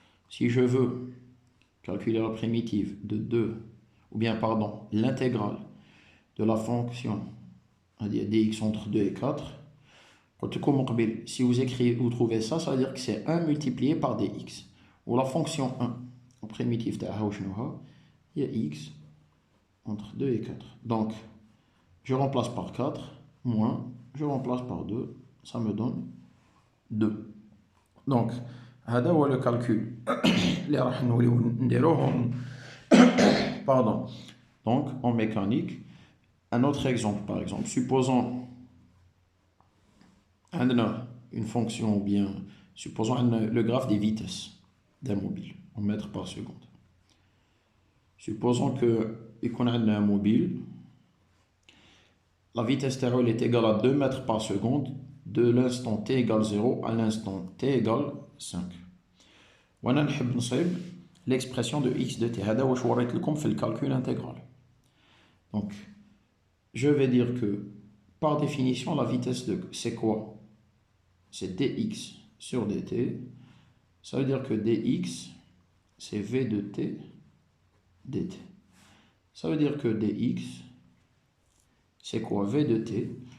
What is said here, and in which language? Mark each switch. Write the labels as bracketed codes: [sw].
[fr] Si je veux calculer la primitive de 2, ou bien, pardon, l'intégrale de la fonction dx entre 2 et 4, si vous trouvez ça, ça veut dire que c'est 1 multiplié par dx. Ou la fonction 1, en primitive, il y a x entre 2 et 4. Donc, je remplace par 4, moins, je remplace par 2, ça me donne 2. [ar] Donc, هذا هو [fr] le calcul [ar] اللي راح نوليو نديروه pardon. [fr] Donc, en mécanique, un autre exemple, par exemple, supposons une fonction ou bien supposons le graphe des vitesses d'un mobile en mètres par seconde. Supposons qu'on a un mobile, la vitesse théorique est égale à 2 mètres par seconde de l'instant t égale 0 à l'instant t égale 5. [ar] وانا نحب نصيب [fr] l'expression de x de t. [ar] هذا واش وريت لكم في [fr] le calcul intégral. Donc, je vais dire que par définition, la vitesse c'est quoi? C'est dx sur dt. Ça veut dire que dx, c'est v de t dt. Ça veut dire que dx, c'est quoi? V de t.